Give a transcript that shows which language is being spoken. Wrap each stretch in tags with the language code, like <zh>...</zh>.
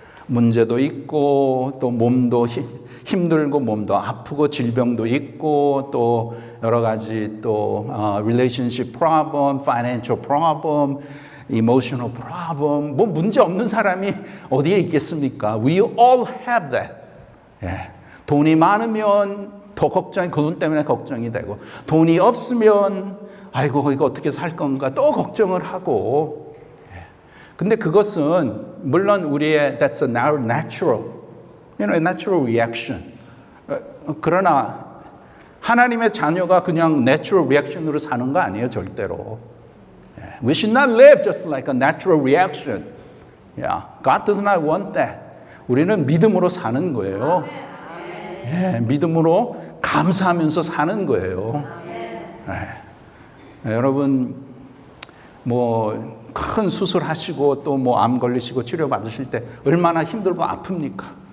<ko>문제도 있고 또 몸도 힘들고 몸도 아프고 질병도 있고 또 여러 가지 또</ko> <en>relationship problem, financial problem, emotional problem</en> <ko>뭐 문제 없는 사람이 어디에 있겠습니까?</ko> <en>We all have that.</en> <ko>돈이 많으면 더 걱정이, 그 돈 때문에 걱정이 되고, 돈이 없으면 아이고 이거 어떻게 살 건가 또 걱정을 하고. 근데 그것은 물론 우리의</ko> <en>that's a natural, natural reaction.</en> <ko>그러나 하나님의 자녀가 그냥</ko> <en>natural reaction</en> <ko>으로 사는 거 아니에요, 절대로.</ko> <en>We should not live just like a natural reaction. Yeah, God does not want that.</en> <ko>우리는 믿음으로 사는 거예요. 믿음으로 감사하면서 사는 거예요. 여러분 뭐 큰 수술하시고 또 뭐 암 걸리시고 치료 받으실 때 얼마나 힘들고 아픕니까?</ko>